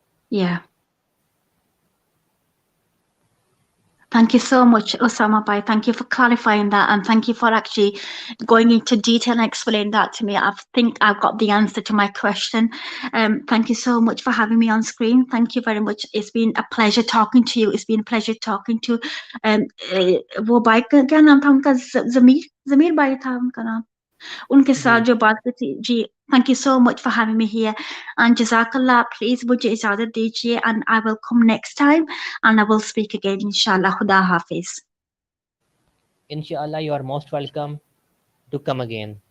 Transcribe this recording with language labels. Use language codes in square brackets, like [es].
[en] Yeah. Thank you so much, Osama Bhai. Thank you for clarifying that, and thank you for actually going into detail and explaining that to me. I think I've got the answer to my question. Thank you so much for having me on screen. Thank you very much. It's been a pleasure talking to [hi] you. It's been a pleasure talking to वो भाई का क्या नाम था उनका ज़मीर भाई था उनका नाम उनके साथ जो बात की थी जी. [en] Thank you so much for having me here, and Jazakallah. Please [hi] मुझे इजाज़त दीजिए, [en] and I will come next time and I will speak again, inshallah. Khuda Hafiz. Inshallah, you are most welcome to come again.